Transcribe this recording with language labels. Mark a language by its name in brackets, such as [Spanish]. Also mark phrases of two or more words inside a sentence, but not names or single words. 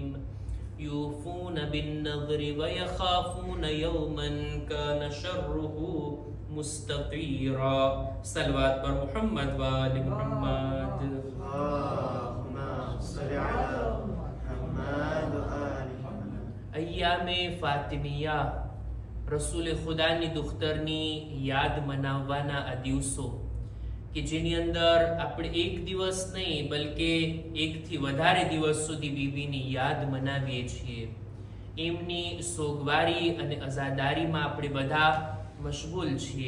[Arabic] يوفون بالنذر ويخافون يوما كان شره مستطيرا. [Urdu] صلوات پر [Arabic] محمد و آل محمد. اللهم صل على محمد و آل محمد. [Urdu] ایام فاطمیہ [Gujarati] રસૂલ ખુદાની દુખ્તરની યાદ મનાવવાના આ દિવસો કે જેની અંદર આપણે એક દિવસ નહીં બલકે એકથી વધારે દિવસ સુધી બીબીની યાદ મનાવીએ છીએ. એમની સોગવારી અને અઝાદારીમાં આપણે બધા મશગુલ છીએ.